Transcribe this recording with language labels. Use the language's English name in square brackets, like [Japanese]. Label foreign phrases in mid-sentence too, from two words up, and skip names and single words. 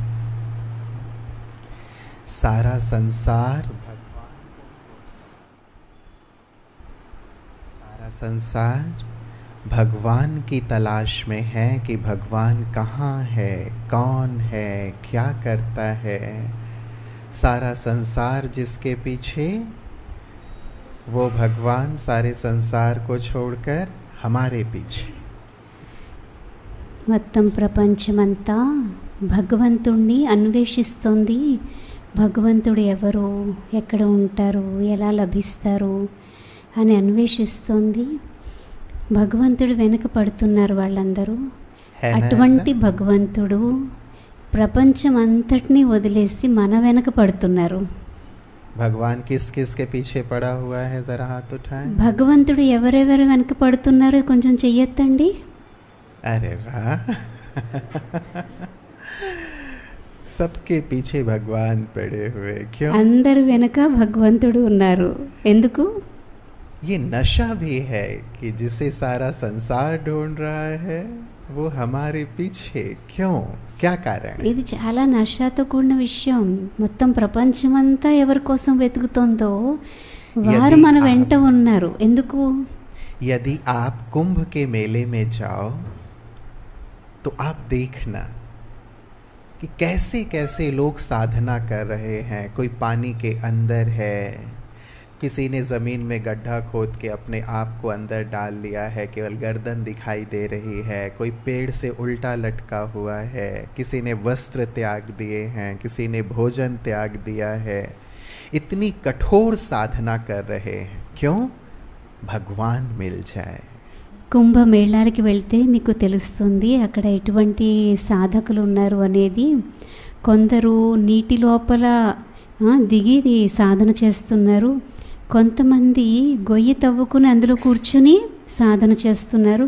[Hindi] सारा संसार भगवान की तलाश में है कि भगवान कहाँ है, कौन है, क्या करता है। सारा संसार जिसके पीछे, वो भगवान सारे संसार को छोड़कर हमारे पीछे। [Telugu] మొత్తం ప్రపంచమంతా భగవంతుణ్ణి అన్వేషిస్తుంది. భగవంతుడు ఎవరు, ఎక్కడ ఉంటారు, ఎలా లభిస్తారు అని అన్వేషిస్తుంది. భగవంతుడు వెనుక పడుతున్నారు వాళ్ళందరూ. అటువంటి భగవంతుడు ప్రపంచం అంతటినీ వదిలేసి మన వెనుక పడుతున్నారు. [Hindi] भगवान किस किस के पीछे पड़ा हुआ है, जरा हाथ उठाएं। [Telugu] భగవంతుడు ఎవరెవరు వెనుక పడుతున్నారో కొంచెం చెయ్యొద్దండి. [Hindi] अरे वाह सबके पीछे भगवान पड़े हुए। क्यों? [Telugu] అందరు వెనుక భగవంతుడు ఉన్నారు. ఎందుకు? [Hindi] ये नशा भी है कि जिसे सारा संसार ढूंढ रहा है वो हमारे पीछे। क्यों? क्या कारण? [Telugu] ఇది చాలా నషాతో కూడిన విషయం. మొత్తం ప్రపంచమంతా ఎవరి కోసం వెతుకుతోందో వారు మన వెంట ఉన్నారు. ఎందుకు? [Hindi] यदि आप कुंभ के मेले में जाओ तो आप देखना कि कैसे कैसे लोग साधना कर रहे हैं। कोई पानी के अंदर है, किसी ने ज़मीन में गड्ढा खोद के अपने आप को अंदर डाल लिया है, केवल गर्दन दिखाई दे रही है। कोई पेड़ से उल्टा लटका हुआ है, किसी ने वस्त्र त्याग दिए हैं, किसी ने भोजन त्याग दिया है। इतनी कठोर साधना कर रहे हैं। क्यों? भगवान मिल जाए। [Telugu] కుంభమేళానికి వెళ్తే మీకు తెలుస్తుంది అక్కడ ఎటువంటి సాధకులు ఉన్నారు అనేది. కొందరు నీటి లోపల దిగి సాధన చేస్తున్నారు. కొంతమంది గొయ్యి తవ్వుకుని అందులో కూర్చుని సాధన చేస్తున్నారు.